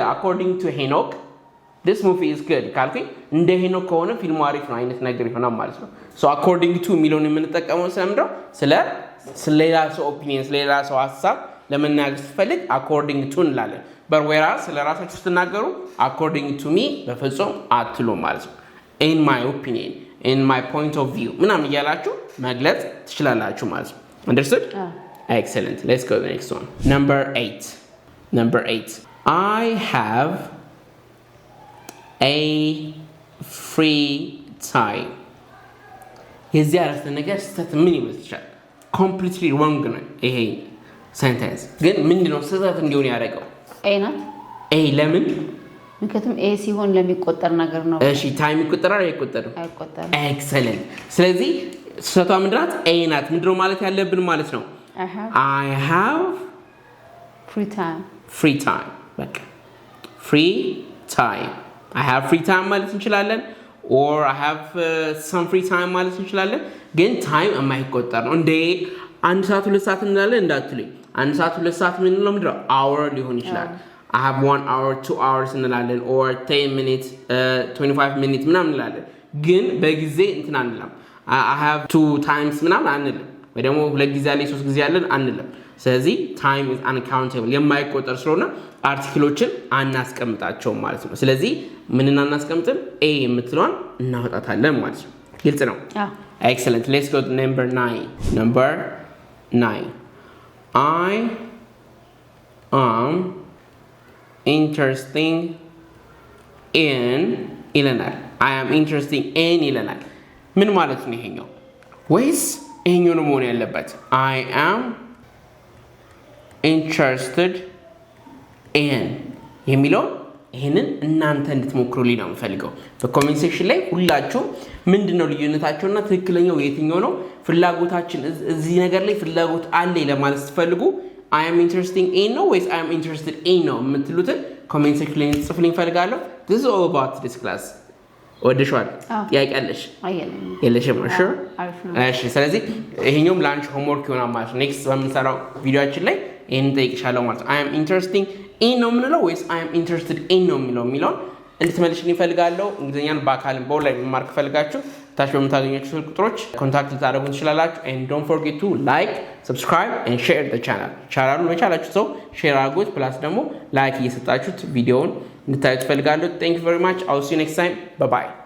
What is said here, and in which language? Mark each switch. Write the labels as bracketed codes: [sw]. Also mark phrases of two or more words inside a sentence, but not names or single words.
[en] according to [am] ሄኖክ [en] this movie is good [am] ካልኩኝ እንደ ሄኖክ ከሆነ ፊልሙ አሪፍ ነው አይነት ነገር ይሆናል ማለት ነው [en] so according to [am] የሚለውን የምንጠቀመው ስለምንድነው ስለሌላ ሰው ኦፒኒየን ስለሌላ ሰው ሐሳብ ለመናገር ስትፈልግ [en] according to [am] እንላለን በወራ ስለራሳችሁ ስትናገሩ [en] according to me [am] በፍጹም አትሉ ማለት ነው [en] in my opinion in my point of view [am] ምናምን እያላችሁ መግለጽ ትችላላችሁ ማለት ነው understood? [en] excellent. let's go to the next one. number 8 I have a free time [am] የዚህ አረፍተ ነገር ስህተት ምን ይመስልሻል? [en] completely wrong [am] ነው ይሄ sentence ግን ምንድነው ስህተት እንዲሆን ያደረገው? a ለምን? ምክንያቱም ኤ ሲሆን ለሚቆጠር ነገር ነው እሺ ታይም ይቆጠራል አይቆጠርም? አይቆጠርም excellent ስለዚህ ስህተቷ ምንድናት? a ናት ምንድነው ማለት ያለብን ማለት ነው [en] I have free time [am] በቃ [en] free time I have free time [am] ማለት እንችላለን [en] or I have some free time [am] ማለት እንችላለን ግን ታይም የማይቆጠር ነው እንደ 1 ሰዓት 2 ሰዓት እንላለን እንዳትሉኝ 1 ሰዓት 2 ሰዓት ምን ነው ምንድነው hour ሊሆን ይችላል [en] I have 1 hour 2 hours [am] እንላለን [en] or 10 minutes 25 minutes [am] ምናምን እንላለን ግን በጊዜ እንትን አንልም [en] I have 2 times [am] ምናምን አንልም ወይ ደግሞ 2 ጊዜ አለ 3 ጊዜ አለን አንልም ስለዚህ [en] time is uncountable [am] የማይቆጠር ስለሆነ አርቲክሎችን አናስቀምጣቸውም ማለት ነው ስለዚህ ምንና እናስቀምጥም a የምትለዋን እናወጣታለን ማለት ነው ግልጽ ነው [en] excellent let's go to number [am] 9 [en] I am interesting in [am] ይለናል [en] I am interesting in [am] ይለናል ምን ማለት ነው ይሄኛው ወይስ ይሄኛው ነው መሆን ያለበት [en] I am interested in [am] የሚለው ይሄንን እናንተ እንድትሞክሩልኝ ነው የምፈልገው በኮሜንት ሴክሽን ላይ ሁላችሁ ምንድነው ልዩነታቸውና ትክክለኛው የትኛው ነው ፍላጎታችን እዚህ ነገር ላይ ፍላጎት አለ ለማለት ስትፈልጉ [en] I am interesting in [am] ነው ወይስ [en] I am interested in [am] ነው የምትሉትን ኮሜንት ሴክሽን ላይ ጽፉልኝ ፈልጋለሁ [en] this is all about this class [am] ወደሻል ጥያቄ አለሽ የለሽም እሺ ስለዚህ ይሄኛውም ላንች ሆምወርክ ይሆናል ማለት ነው ኔክስት በምንሰራው ቪዲዮአችን ላይ ይሄን ጠይቅሻለሁ ማለት [en] I am interesting in [am] ነው ምንለው ወይስ [en] I am interested in [am] ነው የሚለው እንድትመልሽልኝ ፈልጋለሁ እንግሊዘኛን በአካልም በኦንላይን መማር ከፈልጋችሁ ታች በምታገኙት ስልክ ቁጥሮች ኮንታክት ታደርጉን ትችላላችሁ [en] and don't forget to like subscribe and share the channel [am] መቻላችሁ ሰው ሼር አድርጉት ፕላስ ደግሞ ላይክ እየሰጣችሁት ቪዲዮውን እንድታዩት ፈልጋለሁ [en] thank you very much I'll see you next time bye bye